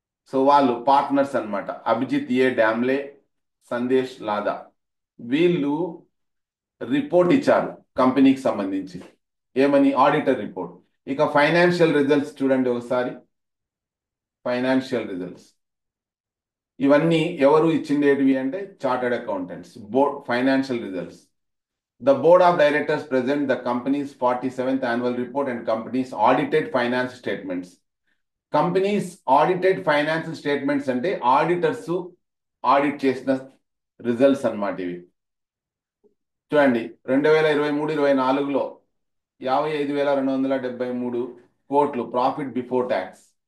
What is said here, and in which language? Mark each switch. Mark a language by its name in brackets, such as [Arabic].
[Telugu] So వాళ్ళు partners అన్నమాట. అభిజిత్ ఏ డామ్లే, సందేశ్ లాదా, వీళ్ళు రిపోర్ట్ ఇచ్చారు కంపెనీకి సంబంధించి. ఏమని? Auditor report. ఇక ఫైనాన్షియల్ రిజల్ట్స్ చూడండి ఒకసారి. ఫైనాన్షియల్ రిజల్ట్స్ ఇవన్నీ ఎవరు ఇచ్చిండేటివి అంటే chartered accountants. Board financial results [English] The board of directors present the company's 47th annual report and company's audited finance statements. [Telugu] Companies audited financial statements అంటే ఆడిటర్స్ ఆడిట్ చేసిన results అన్నమాట ఇవి. చూడండి 2023-24లో 55,273 కోట్లు ప్రాఫిట్ బిఫోర్ ట్యాక్స్.